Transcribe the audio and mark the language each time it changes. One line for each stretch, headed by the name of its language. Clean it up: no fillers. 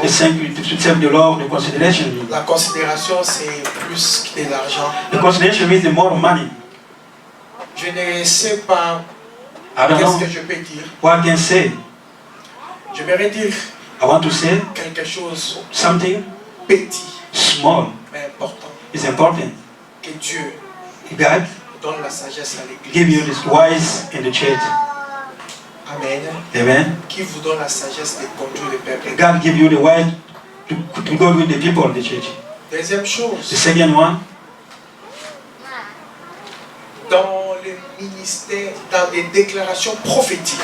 English: Thank you to serve the Lord, the consideration.
French: La considération, c'est plus que de l'argent.
English: The consideration means the more money.
French: Je ne sais pas. Qu'est-ce que je peux dire?
English: What I can say?
French: Je vais dire.
English: I want to say
French: quelque chose.
English: Something
French: petit.
English: Small.
French: Mais important.
English: It's important.
French: Que Dieu.
English: God
French: donne la sagesse à l'église.
English: Give you this wise in the church. Amen. Amen.
French: Qui vous donne la sagesse de conduire le peuple.
English: God give you the wise to go with the people of the church.
French: Deuxième chose.
English: The second one.
French: Dans le ministère, dans les déclarations prophétiques.